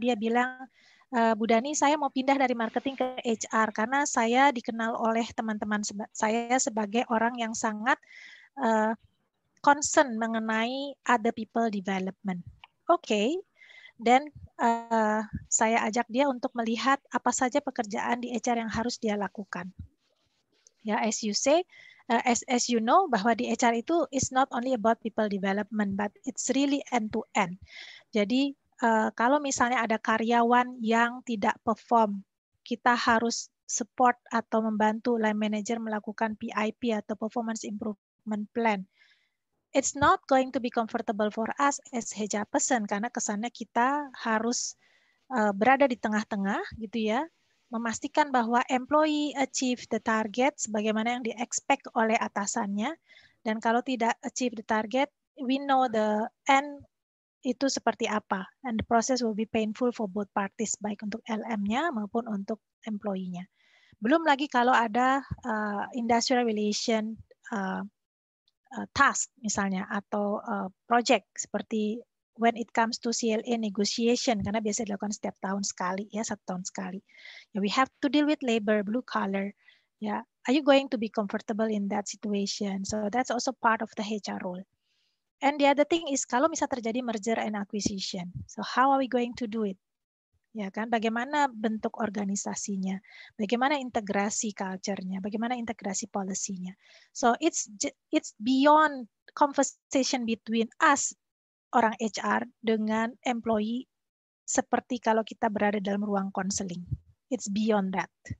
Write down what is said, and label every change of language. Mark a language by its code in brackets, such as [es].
[id] Dia bilang, Bu Dani, saya mau pindah dari marketing ke HR karena saya dikenal oleh teman-teman saya sebagai orang yang sangat concern mengenai [en] other people development. [id] Oke, dan saya ajak dia untuk melihat apa saja pekerjaan di HR yang harus dia lakukan. [en] Ya, as you say, as you know, [id] bahwa di HR itu [en] is not only about people development, but it's really end-to-end. [id] Jadi kalau misalnya ada karyawan yang tidak perform, kita harus support atau membantu line manager melakukan PIP atau performance improvement plan. [en] It's not going to be comfortable for us as HR person [id] karena kesannya kita harus berada di tengah-tengah gitu ya, memastikan bahwa [en] employee achieve the target [id] sebagaimana yang di-expect oleh atasannya, dan kalau tidak [en] achieve the target, we know the end [id] itu seperti apa, [en] and the process will be painful for both parties, [id] baik untuk LM-nya maupun untuk employee-nya. Belum lagi kalau ada industrial relation task misalnya, atau project seperti [en] when it comes to CLA negotiation, [id] karena biasa dilakukan setiap tahun sekali, ya, 1 tahun sekali. [en] Ya, we have to deal with labor, blue collar. Ya, are you going to be comfortable in that situation? So that's also part of the HR role. And the other thing is [id] kalau misal terjadi [en] merger and acquisition, so how are we going to do it? [id] Ya kan, bagaimana bentuk organisasinya, bagaimana integrasi culture-nya, bagaimana integrasi policy-nya. [en] So it's beyond conversation between us [id] orang HR dengan employee seperti kalau kita berada dalam ruang konseling. [en] It's beyond that.